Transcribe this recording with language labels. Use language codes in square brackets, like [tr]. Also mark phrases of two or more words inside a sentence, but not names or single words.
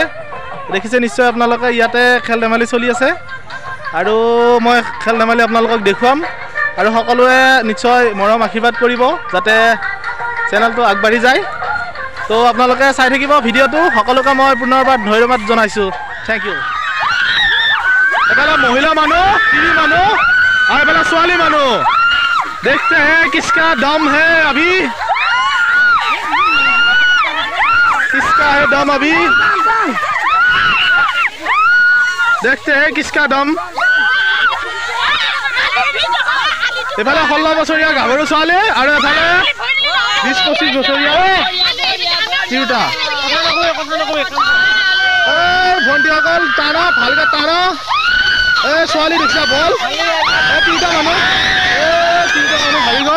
[as] দেখিছে নিশ্চয় আপোনালোকে ইয়াতে খেল ধেমালি চলি আছে আৰু মই খেল ধেমালি আপোনালোকক দেখুৱাম আৰু সকলোৱে নিশ্চয় মৰম আশীৰ্বাদ কৰিব যাতে চেনেলটো আগবাঢ়ি যায়। তো আপোনালোকে চাই থাকিব ভিডিঅ'টো। সকলোকে মই পুনৰবাৰ ধন্যবাদ জনাইছোঁ। [en] thank you. [as] এফালে মহিলা মানুহ, তিৰি মানুহ আৰু এফালে ছোৱালী মানুহ। [hi] देखते है किसका दम है अभी, किसका है दम अभी, देखते हैं किसका दम। [as] এফালে 16 বছৰীয়া গাভৰু ছোৱালী আৰু এফালে 20-25 বছৰীয়া তিৰোতা। ভণ্টিসকল টানা ভালকে টানা। ছোৱালী দেখিছা বল, তিনিটা মানুহ হাৰি গ'ল।